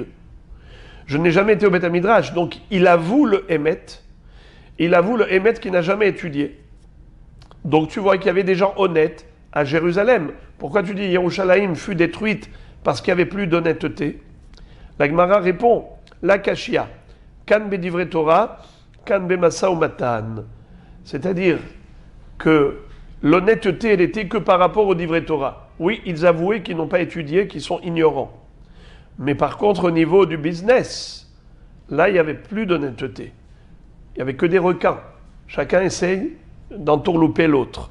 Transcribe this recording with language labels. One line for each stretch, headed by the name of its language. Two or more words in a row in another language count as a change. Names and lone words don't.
French: Je n'ai jamais été au Beth Hamidrash. Donc il avoue le émet. Il avoue le émet qui n'a jamais étudié. Donc tu vois qu'il y avait des gens honnêtes à Jérusalem. Pourquoi tu dis Yerushalayim fut détruite parce qu'il n'y avait plus d'honnêteté? La Gemara répond la kashia.
Hebrew: כאן בדברי תורה, כאן במשא ומתן.
French: C'est-à-dire que l'honnêteté, elle était que par rapport au
Hebrew: דברי תורה.
French: Oui, ils avouaient qu'ils n'ont pas étudié, qu'ils sont ignorants. Mais par contre, au niveau du business, là, il n'y avait plus d'honnêteté. Il n'y avait que des requins. Chacun essaye d'entourlouper l'autre.